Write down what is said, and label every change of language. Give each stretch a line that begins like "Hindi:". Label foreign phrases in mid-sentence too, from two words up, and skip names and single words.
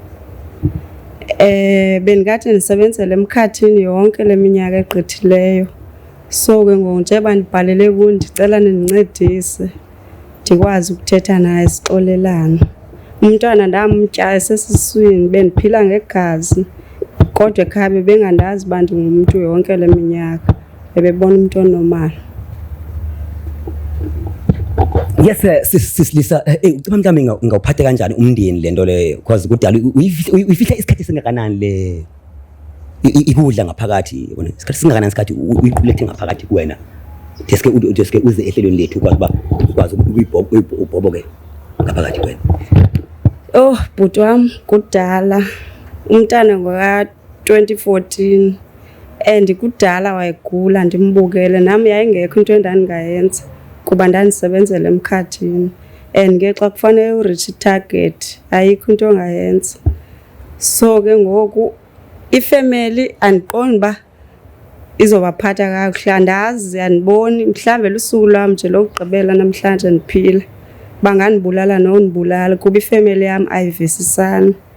Xhosa: Bendikade ndisebenzela emkhathini yonke le minyaka egqithileyo, so ke ngoku njengoba ndibhalele kuyo ndicela nindincedise ndikwazi ukuthetha naye sixolelane. Umntwana ndamtya esesiswini, bendiphila ngegazi, kodwa ekhaya bebengandazi uba ndingumntu yonke le minyaka, bebebona umntu onormal. Yes,
Zulu: Sisilisa, ucaba mhlawumbe ngawuphathe kanjani umndeni lento leyo? Because kudala uyifihla isikhathi singakanani le ikudla ngaphakathi, yabona? Isikhathi singakanani isikhathi uyiqulethe ngaphakathi kuwena? Deske uze ehlelweni lethu ukwazi ukuyibhoboke ngaphakathi kuwena.
Xhosa: Oh, bhuti wami, kudala. Umntana ngoka-2014 and kudala wayegula ndimbukele. Nami yayingekho into endandingayenza kuba ndandisebenzela emkhathini, and ke xa kufanele ureach i-target ayikho into ongayenza. So ke ngoku ifamily andiqondi uba izobaphatha kakuhle, andazi, andiboni. Mhlawumbe lusuku lwam nje lokugqibela namhlanje ndiphila, bangandibulala nondibulala kuba ifamily yam ayivisisani.